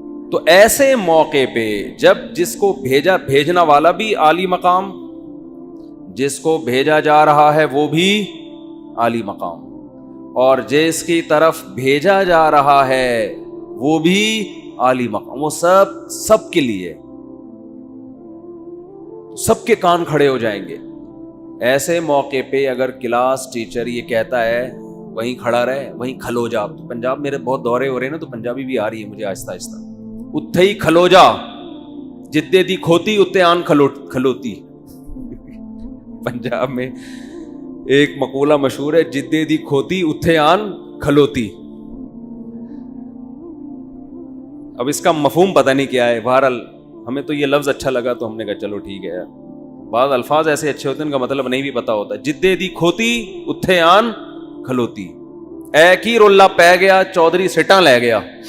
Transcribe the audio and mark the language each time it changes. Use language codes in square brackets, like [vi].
[ur] تو ایسے موقع پہ جب جس کو بھیجنا والا بھی عالی مقام, جس کو بھیجا جا رہا ہے وہ بھی عالی مقام, اور جس کی طرف بھیجا جا رہا ہے وہ بھی عالی مقام, وہ سب کے لیے سب کے کان کھڑے ہو جائیں گے. ایسے موقع پہ اگر کلاس ٹیچر یہ کہتا ہے وہیں کھڑا رہے, [pa] وہیں کھلو جا. [ur] تو پنجاب میرے بہت دورے ہو رہے ہیں نا, تو پنجابی بھی آ رہی ہے مجھے آہستہ آہستہ. [pa] اتھے ہی کھلو جا, جتے دی کھوتی اتنے آن کھلوتی. [ur] پنجاب میں ایک مقولہ مشہور ہے, [pa] جدے دی کھوتی اتھے آن کھلوتی. [ur] اب اس کا مفہوم پتہ نہیں کیا ہے، بہرحال ہمیں تو یہ لفظ اچھا لگا تو ہم نے کہا چلو ٹھیک ہے. بعض الفاظ ایسے اچھے ہوتے ہیں ان کا مطلب نہیں بھی پتا ہوتا. [pa] جدے دی کھوتی اتھے آن کھلوتی، اے کی رولہ پہ گیا چودھری سٹاں لے گیا.